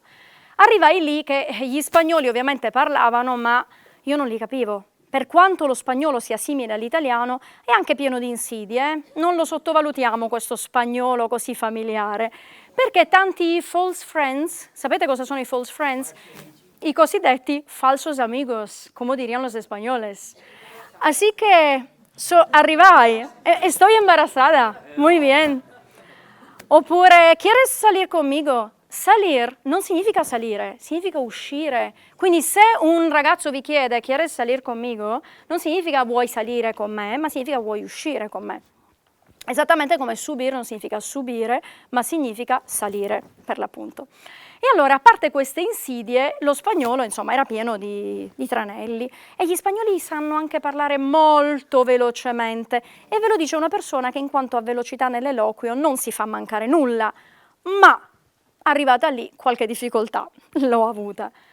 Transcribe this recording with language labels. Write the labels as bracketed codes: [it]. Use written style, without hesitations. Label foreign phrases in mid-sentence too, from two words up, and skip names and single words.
[it] Arrivai lì che gli spagnoli ovviamente parlavano, ma io non li capivo. Per quanto lo spagnolo sia simile all'italiano, è anche pieno di insidie. Non lo sottovalutiamo questo spagnolo così familiare, perché tanti [en] false friends, [it] sapete cosa sono i [en] false friends? [it] I cosiddetti [es] falsos amigos, como dirían los españoles. Así que arrivai, estoy embarazada, muy bien. Oppure, ¿quieres salir conmigo? [it] Salir non significa salire, significa uscire. Quindi se un ragazzo vi chiede [es] ¿quieres salir conmigo? [it] Non significa vuoi salire con me, ma significa vuoi uscire con me. Esattamente come subire non significa subire, ma significa salire, per l'appunto. E allora, a parte queste insidie, lo spagnolo, insomma, era pieno di tranelli, e gli spagnoli sanno anche parlare molto velocemente, e ve lo dice una persona che in quanto a velocità nell'eloquio non si fa mancare nulla, ma arrivata lì qualche difficoltà l'ho avuta.